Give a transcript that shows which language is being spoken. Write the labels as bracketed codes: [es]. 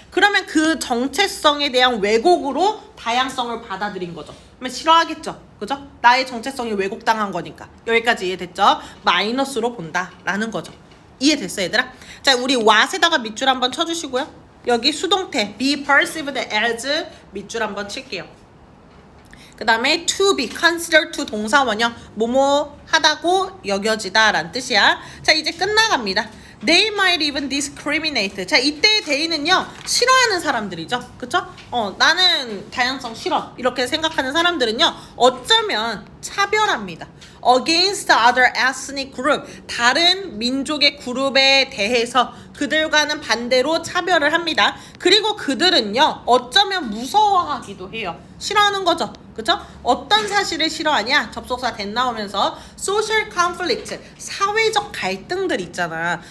[ko] 그러면 그 정체성에 대한 왜곡으로 다양성을 받아들인 거죠. 그러면 싫어하겠죠. 그죠? 나의 정체성이 왜곡당한 거니까. 여기까지 이해됐죠? 마이너스로 본다라는 거죠. 이해됐어, 얘들아? 자, 우리 what에다가 밑줄 한번 쳐주시고요. 여기 수동태 [en] be perceived as [ko] 밑줄 한번 칠게요. 그 다음에 [en] to be, consider to [ko] 동사원이요. 뭐뭐 하다고 여겨지다 라는 뜻이야. 자, 이제 끝나갑니다. [en] They might even discriminate. [ko] 자, 이때의 they는요, 싫어하는 사람들이죠. 그쵸? 나는 다양성 싫어, 이렇게 생각하는 사람들은요, 어쩌면 차별합니다. [en] Against other ethnic group. [ko] 다른 민족의 그룹에 대해서 그들과는 반대로 차별을 합니다. 그리고 그들은요, 어쩌면 무서워하기도 해요. 싫어하는 거죠. 그쵸? 어떤 사실을 싫어하냐? 접속사 that 나오면서 [en] social conflict, [ko] 사회적 갈등들 있잖아.